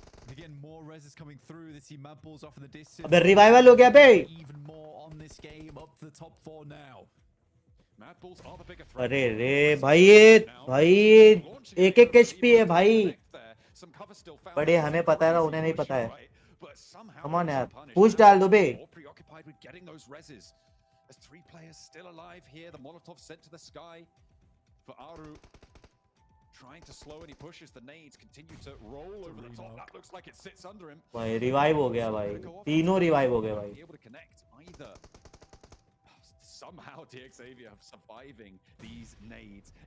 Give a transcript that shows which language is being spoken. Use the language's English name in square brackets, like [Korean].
[English] Again, more res is coming through. They see Mad Bulls off in the distance. [Hindi] अबे revival हो गया बे. [English] Even more on this game, up to the top 4 now. Mad Bulls are the bigger threat. [Hindi] अरे रे भाई एक HP है भाई. बड़े हमें पता है ना उन्हें नहीं पता है. [English] Come on [Hindi] यार पुश डाल दो बे. [English] Preoccupied with getting those reses. There's 3 players still alive here. The Molotov sent to the sky for Aru. Trying to slow and he pushes the nades, continue to roll over the top. That looks like it sits under him. [Hindi] भाई revive हो गया भाई. तीनों revive हो गए भाई. [English] Able to connect either. Somehow DXAV are surviving these nades.